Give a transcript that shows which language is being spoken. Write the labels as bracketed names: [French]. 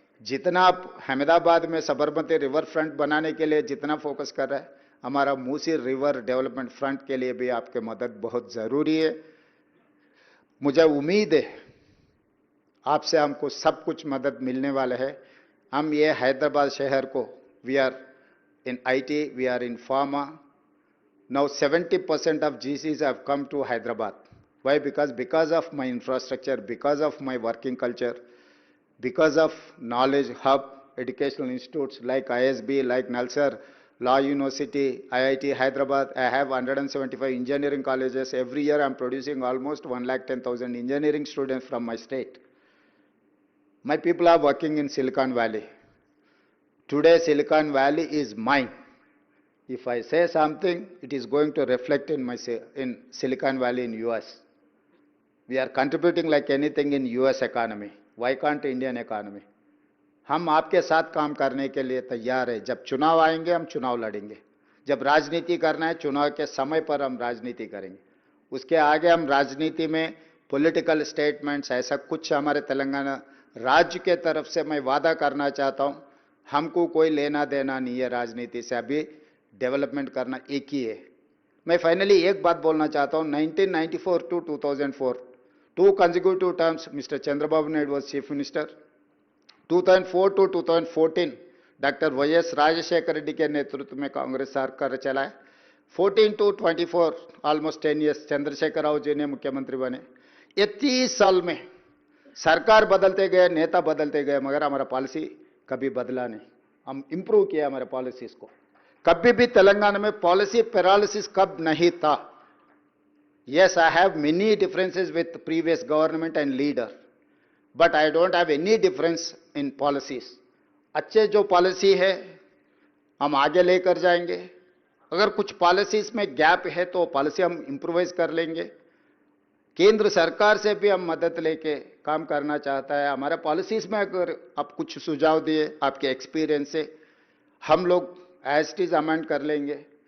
[Hindi] जितना आप अहमदाबाद में साबरमती रिवर फ्रंट बनाने के लिए जितना फोकस कर रहे हैं, हमारा मूसी रिवर डेवलपमेंट फ्रंट के लिए भी आपके मदद बहुत जरूरी है। मुझे उम्मीद है आपसे हमको सब कुछ मदद मिलने वाला है। हम ये हैदराबाद शहर को, [English] We are in IT, we are in pharma. Now 70% of GCs have come to Hyderabad. Why? Because of my infrastructure, because of my working culture, because of knowledge hub, educational institutes like ISB, like Nalsar, Law University, IIT Hyderabad. I have 175 engineering colleges. Every year I am producing almost 110,000 engineering students from my state. My people are working in Silicon Valley. Today Silicon Valley is mine. If I say something, it is going to reflect in Silicon Valley in US. We are contributing like anything in US economy. Why can't Indian economy? [Hindi] हम आपके साथ काम करने के लिए तैयार है। जब चुनाव आएंगे हम चुनाव लड़ेंगे। जब राजनीति करना है चुनाव के समय पर हम राजनीति करेंगे। उसके आगे हम राजनीति में पॉलिटिकल स्टेटमेंट्स ऐसा कुछ हमारे तेलंगाना राज्य के तरफ से मैं वादा करना चाहता हूं। हमको कोई लेना देना नहीं है राजनीति से। अभी डेवलपमेंट करना एक ही है। मैं फाइनली एक बात बोलना चाहता हूं। [English] 1994 to 2004 2 consecutive terms [Hindi] mister Chandrababu Naidu [English] Was chief minister. [Hindi] 2004 to 2014 doctor YS Rajshekhar Reddy के नेतृत्व में कांग्रेस सरकार चलाए। 14 to 24 almost 10 years Chandrashekhar Rao ji ने मुख्यमंत्री बने। ये 30 साल में सरकार बदलते गए, नेता बदलते गए, मगर हमारा पॉलिसी कभी बदला नहीं। हम इंप्रूव किया हमारे पॉलिसीज को। कभी भी तेलंगाना में पॉलिसी पैरालिसिस कब नहीं था। [English] Yes, I have many differences with previous government and leader, but I don't have any difference in policies. [Hindi] अच्छे जो पॉलिसी है हम आगे लेकर जाएंगे। अगर कुछ पॉलिसीज में गैप है तो पॉलिसी हम इम्प्रोवाइज कर लेंगे। केंद्र सरकार से भी हम मदद लेके काम करना चाहता है। हमारे पॉलिसीज में अगर आप कुछ सुझाव दिए आपके एक्सपीरियंस से, हम लोग एज इट इज अमेंड कर लेंगे।